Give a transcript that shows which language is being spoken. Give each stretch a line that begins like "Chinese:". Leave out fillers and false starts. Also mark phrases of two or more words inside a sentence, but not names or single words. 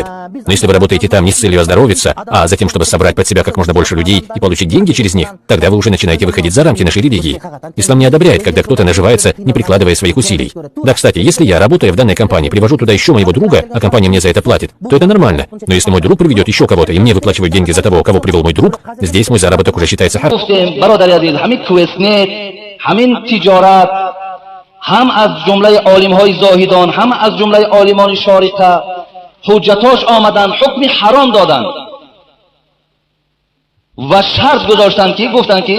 Russian: Но если вы работаете там не с целью оздоровиться, а затем, чтобы собрать под себя как можно больше людей и получить деньги через них, тогда вы уже начинаете выходить за рамки нашей религии. Ислам не одобряет, когда кто-то наживается, не прикладывая своих усилий. Да, кстати, если я, работая в данной компании, привожу туда еще моего друга, а компания мне за это платит, то это нормально. Но если мой друг приведет еще кого-то, и мне выплачивают деньги за того, кого привел мой друг, здесь мой заработок уже считается харам.
Persian: هم از جمله عالم‌های زاهدان هم از جمله عالمان شارقه حجتاش آمدن حکم حرام دادن و شرط گذاشتن که گفتن که